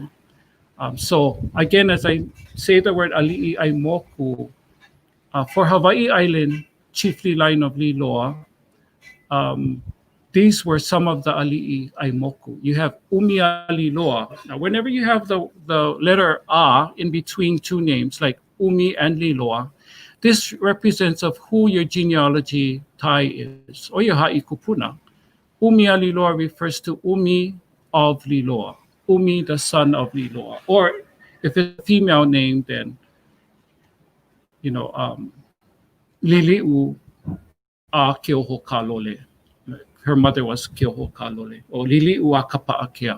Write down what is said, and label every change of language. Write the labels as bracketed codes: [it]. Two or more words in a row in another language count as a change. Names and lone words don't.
[en] So again, as I say the word [haw] ali'i aimoku, [en] for Hawaii Island, chiefly line of Liloa, these were some of the [haw] ali'i aimoku. [en] You have Umia Liloa. Now, whenever you have the letter A in between two names, like Umi and Liloa, this represents of who your genealogy tie is, or your [haw] ha'i kupuna. [en] Umia Liloa refers to Umi of Liloa, Umi, the son of Liloa. Or if it's a female name, then, Lili'u a Keoho Kalole. Her mother was Keoho Kalole, or Lili'u a Kapa'akea.